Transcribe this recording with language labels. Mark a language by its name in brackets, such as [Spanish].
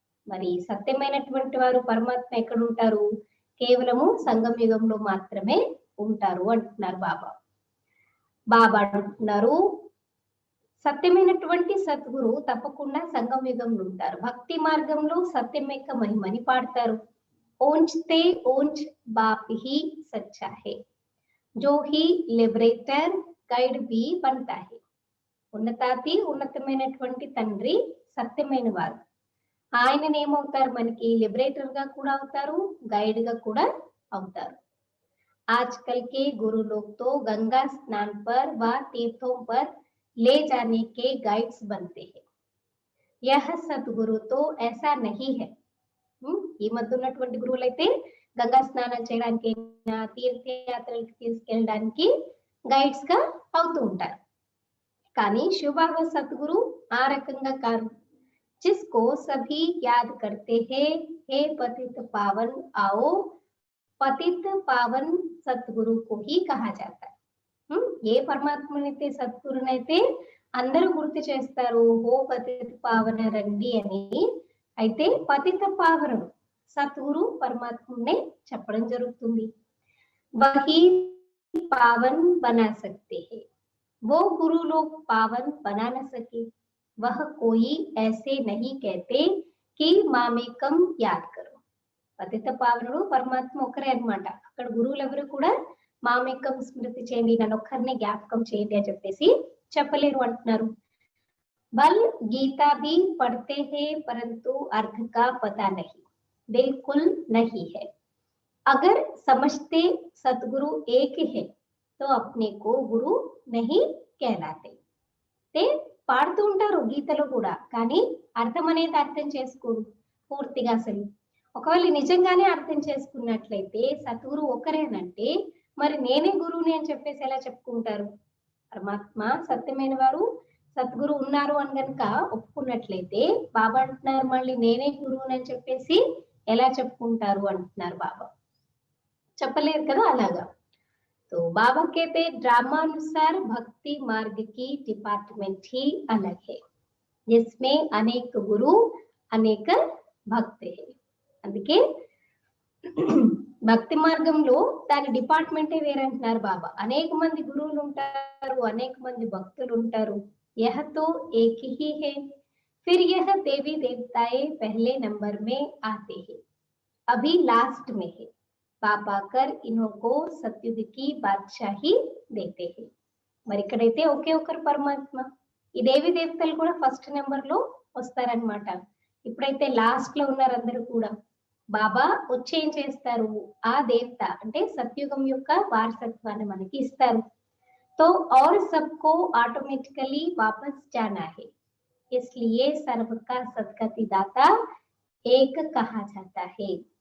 [Telugu] మరి సత్యమైనటువంటి వారు పరమాత్మ ఎక్కడ ఉంటారు? కేవలము సంగం యుగంలో మాత్రమే ఉంటారు అంటున్నారు బాబా. బాబా అంటున్నారు సత్యమైనటువంటి సద్గురు తప్పకుండా సంగం యుగంలో ఉంటారు. భక్తి మార్గంలో సత్యం యొక్క మహిమని పాడతారు. [Hindi] ओंचते ओंच बाप ही सच्चा है जो ही लिबरेटर गाइड भी बनता है. [Telugu] ఉన్నతాతి ఉన్నతమైనటువంటి తండ్రి సత్యమైన వారు. ఆయనని ఏమవుతారు? మనకి లిబరేటర్ గా కూడా అవుతారు, గైడ్ గా కూడా అవుతారు. [Hindi] आजकल के गुरु लोग तो गंगा स्नान पर व तीर्थों पर ले जाने के गाइड्स बनते हैं. यह सतगुरु तो ऐसा नहीं है. [Telugu] ఈ మధ్య ఉన్నటువంటి గురువులు అయితే గంగా స్నానం చేయడానికి, తీర్థయాత్రలకు తీసుకెళ్ళడానికి గైడ్స్ గా అవుతూ ఉంటారు. కానీ శివబాబా సద్గురు ఆ రకంగా కాదు. [Hindi] जिसको सभी याद करते हैं हे पतित पावन आओ. పతిత పావన్ సద్గురు को ही कहा जाता है. [Telugu] ఏ పరమాత్మనైతే సద్గురునైతే అందరూ గుర్తు చేస్తారు ఓ పతిత పావన రండి అని. అయితే పతిత పావనుడు సద్గురు పరమాత్మునే చెప్పడం జరుగుతుంది. [Hindi] వహీ पावन बना सकते हैं, वो गुरु लोग पावन बना न सके, वह कोई ऐसे नहीं कहते कि మామేకం యాద్ కరో. [Telugu] పతిత పావనుడు పరమాత్మ ఒకరే అన్నమాట. అక్కడ గురువులు ఎవరు కూడా మామేకం స్మృతి చేయండి, నన్ను ఒక్కరినే జ్ఞాపకం చేయండి అని చెప్పేసి చెప్పలేరు అంటున్నారు. [Hindi] బల్ గీతా भी पढ़ते हैं परंतु अर्थ का पता नहीं, बिल्कुल नहीं है. अगर समझते सतगुरु एक है तो अपने को गुरु नहीं कहलाते. [Telugu] ते పాడుతూ ఉంటారు గీతలో కూడా, కానీ అర్థం అనేది అర్థం చేసుకోరు పూర్తిగా. అసలు ఒకవేళ నిజంగానే అర్థం చేసుకున్నట్లయితే సద్గురు ఒకరేనంటే మరి నేనే గురువుని అని చెప్పేసి ఎలా చెప్పుకుంటారు? పరమాత్మ సత్యమైన వారు సద్గురు ఉన్నారు అని కనుక ఒప్పుకున్నట్లయితే బాబా అంటున్నారు మళ్ళీ నేనే గురువుని అని చెప్పేసి ఎలా చెప్పుకుంటారు అంటున్నారు బాబా. చెప్పలేరు కదా అలాగా. [Hindi] तो बाबा कहते ड्रामानुसार भक्ति मार्ग की डिपार्टमेंट ही अलग है, जिसमें अनेक गुरु अनेक भक्त है. [Telugu] అందుకే భక్తి మార్గంలో దాని డిపార్ట్మెంటే వేరంటున్నారు బాబా. అనేక మంది గురువులు ఉంటారు, అనేక మంది భక్తులు ఉంటారు. [Hindi] यह तो एक ही है. फिर यह देवी देवताएं पहले नंबर में आते हैं, अभी लास्ट में है. पाप आकर इनको सत्युग की बादशाही देते हैं. [Telugu] మరి ఇక్కడైతే ఒకే ఒకరు పరమాత్మ. ఈ దేవి దేవతలు కూడా ఫస్ట్ నెంబర్ లో వస్తారనమాట. ఇప్పుడైతే లాస్ట్ లో ఉన్నారు అందరూ కూడా. బాబా వచ్చి ఏం చేస్తారు, ఆ దేవత అంటే సత్యుగం యొక్క వారసత్వాన్ని మనకి ఇస్తారు. [Hindi] तो और सबको ऑटोमेटिकली वापस जाना है, इसलिए सबका सद्गति दाता एक कहा जाता है.